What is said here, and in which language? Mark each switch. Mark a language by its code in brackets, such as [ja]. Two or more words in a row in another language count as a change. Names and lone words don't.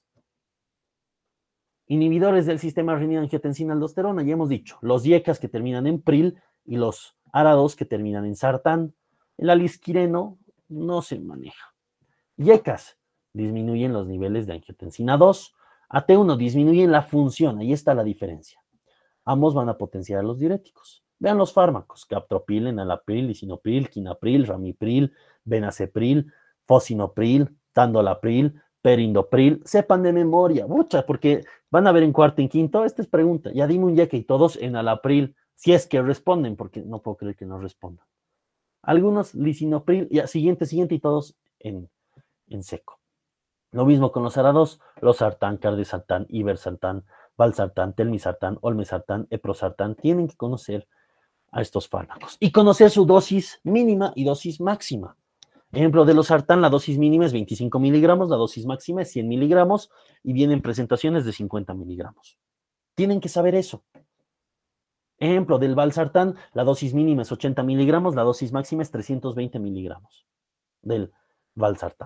[es] Inhibidores del sistema renina-angiotensina-aldosterona, ya hemos dicho, los IECAS que terminan en pril y los ARA2 que terminan en sartán. El alisquireno no se maneja. IECAS disminuyen los niveles de angiotensina 2, AT1 disminuyen la función, ahí está la diferencia. Ambos van a potenciar los diuréticos. Vean los fármacos: captopril, enalapril, lisinopril, quinapril, ramipril, benacepril, fosinopril, tandolapril, perindopril, sepan de memoria, mucha, porque van a ver en cuarto y en quinto, esta es pregunta, ya dime un yeca y todos en alapril, si es que responden, porque no puedo creer que no respondan. Algunos lisinopril, ya, siguiente y todos en seco. Lo mismo con los ARA2, los sartán, cardesartán, ibersartán, valsartán, telmisartán, olmesartán, eprosartán, tienen que conocer a estos fármacos y conocer su dosis mínima y dosis máxima. Ejemplo de los sartán, la dosis mínima es 25 miligramos, la dosis máxima es 100 miligramos y vienen presentaciones de 50 miligramos. Tienen que saber eso. Ejemplo del valsartán, la dosis mínima es 80 miligramos, la dosis máxima es 320 miligramos del valsartán.